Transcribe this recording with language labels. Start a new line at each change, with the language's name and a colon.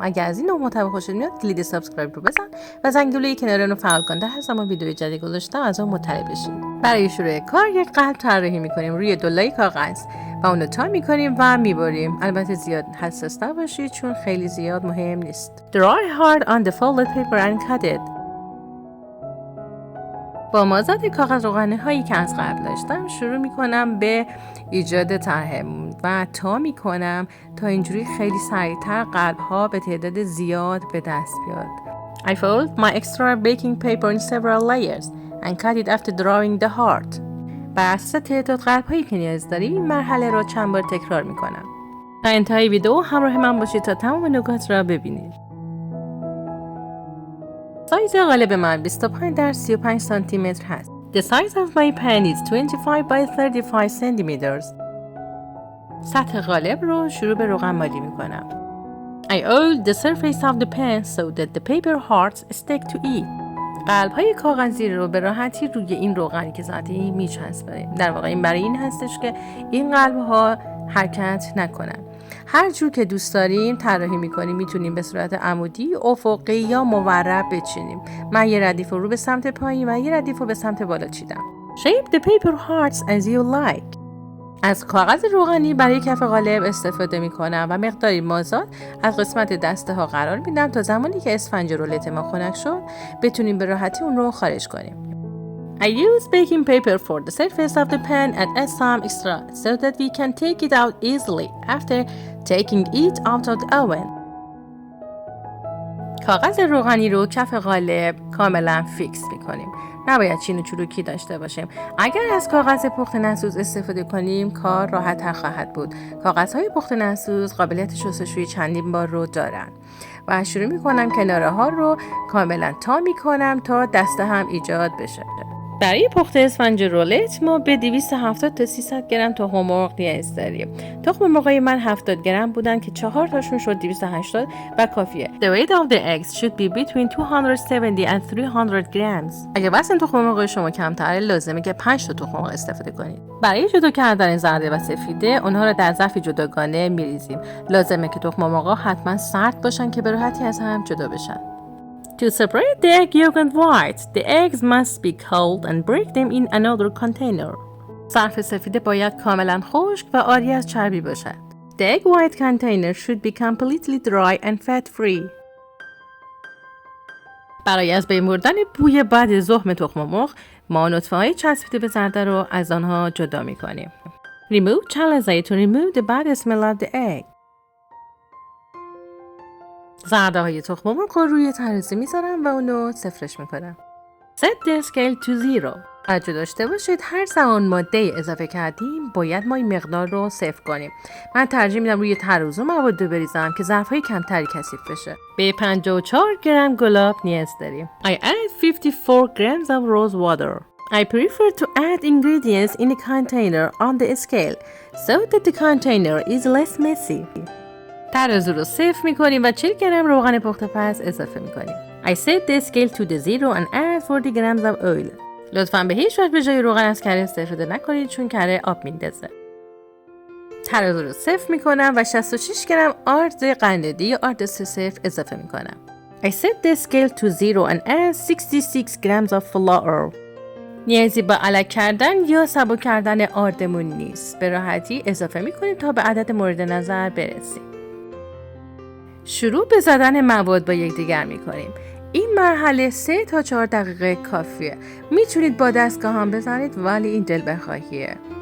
Persian: اگر از این نوع محتوا خوشت میاد کلید سابسکرایب رو بزن و زنگوله کنار اون رو فعال کن تا هر زمان ویدیو جدید گذاشتم از اون مطلع بشین. برای شروع کار یک قلب طراحی می‌کنیم روی دو لایه کاغذ و اون رو تا می‌کنیم و می‌بریم. البته زیاد حساس نباشید چون خیلی زیاد مهم نیست.
English: Dry hard on the folded paper and cut it.
Persian: با مازاد کاغذ روغنی هایی که از قبل داشتم شروع میکنم به ایجاد طرح و تا میکنم تا اینجوری خیلی سریعتر قلب ها به تعداد زیاد به دست بیاد.
English: I fold my extra baking paper in several layers and cut it after drawing the heart.
Persian: بر اساس تعداد قلب هایی که نیاز داریم این مرحله رو چند بار تکرار میکنم. تا انتهای ویدیو همراه من باشید تا تمام نکات را ببینید. سایز قالب من 25 در 35 سانتی متر هست.
English: The size of my pan is 25 by 35 centimeters.
Persian: سطح قالب رو شروع به روغن مالی میکنم.
English: I oil the surface of the pan so that the paper hearts stick to it.
Persian: قلب های کاغذی رو به راحتی روی این روغنی که زدیم میچسبونیم. در واقع این برای این هستش که این قلب ها حرکت نکنن. هر جور که دوست داریم طراحی میکنیم. میتونیم به صورت عمودی، افقی یا مورب بچینیم. من یه ردیف رو به سمت پایین و یه ردیف رو به سمت بالا چیدم.
English: Shape the paper hearts as you like.
Persian: از کاغذ روغنی برای کف قالب استفاده میکنم و مقداری مازاد از قسمت دسته ها قرار میدم تا زمانی که اسفنج رولت ما خنک شد بتونیم به راحتی اون رو خارج کنیم.
English: I use baking paper for the surface of the pan and add some extra so that we can take it out easily after taking it out of the oven.
Persian: کاغذ روغنی رو کف قالب کاملا فیکس میکنیم. نباید چین و چروکی داشته باشیم. اگر از کاغذ پخت نسوز استفاده کنیم کار راحت‌تر خواهد بود. کاغذهای پخت نسوز قابلیت شستشویی چندین بار رو دارن. و شروع میکنم کناره ها رو کاملا تا میکنم تا دسته هم ایجاد بشه. برای پخت اسفنج رولت ما به 270 تا 300 گرم تخم مرغ نیاز داریم. تخم مرغای من 70 گرم بودن که 4 تاشون شد 280 و کافیه.
English: The weight of the eggs should be between 270 and 300 grams.
Persian: اگه وزن تخم مرغ شما کمتره لازمه که 5 تا تخم مرغ استفاده کنید. برای جدا کردن زرده و سفیده اونها رو در ظرفی جداگانه میریزیم. لازمه که تخم مرغ‌ها حتما سرد باشن که به راحتی از هم جدا بشن.
English: To separate the egg yolk and white, the eggs must be cold and break them in another container.
Persian: ظرف سفیده باید کاملا خشک و عاری از چربی باشد.
English: The egg white container should be completely dry and fat-free.
Persian: برای از بین بردن بوی بد زخم تخم مرغ، ما نطفه‌های چسبیده به زرده رو از آنها جدا می‌کنیم.
English: Remove chalazay to remove the bad smell of the egg.
Persian: زرده های تخم مرغ رو روی ترازو میذارم و اونو صفرش میکنم.
English: Set the scale to 0.
Persian: توجه داشته باشید هر زمان ماده اضافه کردیم باید ما این مقدار رو صفر کنیم. من ترجیح میدم روی ترازو مواد رو بریزم که ظرف‌های کمتری کثیف بشه. به 54 گرم گلاب نیاز داریم.
English: I add 54 grams of rose water. I prefer to add ingredients in a container on the scale so that the container is less messy.
Persian: ترازو رو صفر میکنیم و 40 گرم روغن پخت پز اضافه میکنیم.
English: I set the scale to the 0 and add 40 grams of oil.
Persian: لطفاً به هیچ وجه به جای روغن از کره استفاده نکنید چون کره آب میندازه. ترازو رو صفر میکنم و 66 گرم آرد قنددی یا آرد 3-0 اضافه میکنم.
English: I set the scale to 0 and add 66 grams of flour.
Persian: نیازی به الک کردن یا سبک کردن آردمون نیست. به راحتی اضافه میکنیم تا به عدد مورد نظر برسیم. شروع به زدن مواد با یکدیگر میکنیم. این مرحله 3 تا 4 دقیقه کافیه. میتونید با دستگاه هم بزنید ولی این دل بخواهیه.